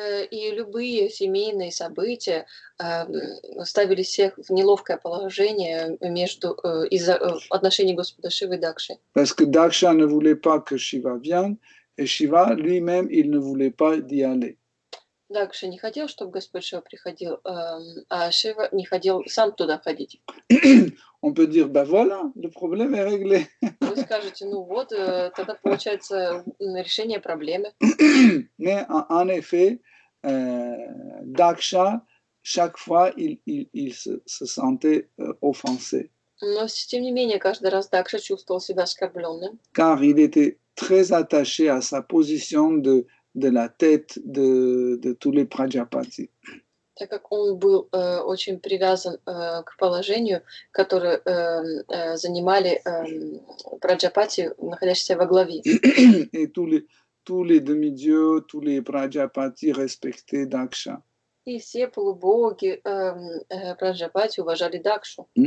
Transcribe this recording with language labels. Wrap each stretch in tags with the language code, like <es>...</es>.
<ru>И любые семейные события ставили всех в неловкое положение из-за отношений Господа Шивы и Дакши.</ru> <fr>Parce que Daksha ne voulait pas que Shiva vienne, et Shiva lui-même, il ne voulait pas d'y aller.</fr> <ru>Дакша не хотел, чтобы Господь Шива приходил, а Шива не хотел сам туда ходить.</ru> <fr>On peut dire, ben voilà, le problème est réglé.</fr> <ru>Вы скажете, ну вот, тогда получается решение проблемы.</ru> <fr>Mais en effet, Daksha, chaque fois, il se sentait offensé.</fr> <ru>Но, тем не менее, каждый раз Дакша чувствовал себя оскорбленным.</ru> <fr>Car il était très attaché à sa position de la tête de tous les Prajapati.</fr> <ru>Так как он был очень привязан к положению, которое занимали Праджапати, находящиеся во главе.</ru> <fr>Et tous les demi-dieux, tous les Prajapati respectaient Daksha.</fr> <ru>И все полубоги Праджапати уважали Дакшу.</ru>